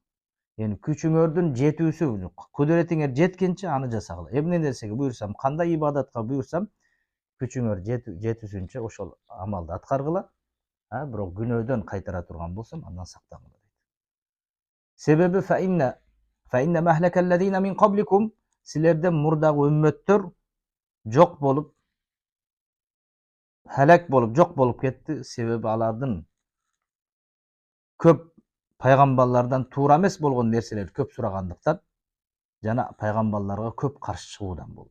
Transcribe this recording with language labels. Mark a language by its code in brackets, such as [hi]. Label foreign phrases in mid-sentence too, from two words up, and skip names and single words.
[ky] Күчүңөрдүн жетүүсү, кудуретиңер жеткенче аны жасагыла. Эмне нерсеге буйрсам, кандай ибадатка буйрсам, күчүңөр жетүүсүнчө ошол амалды аткаргыла. Бирок күнөөдөн кайтара турган болсом, андан сактангыла дейт. [ar] Себеби فإنما أهلك الذين من قبلكم, [ky] силерден мурдагы үммөттөр жок болуп, халак болуп, жок болуп кетти. Себеби алардын көп пайгамбарлардан туура эмес болгон нерселерди көп сурагандыктан жана пайгамбарларга көп каршы чыгуудан болду.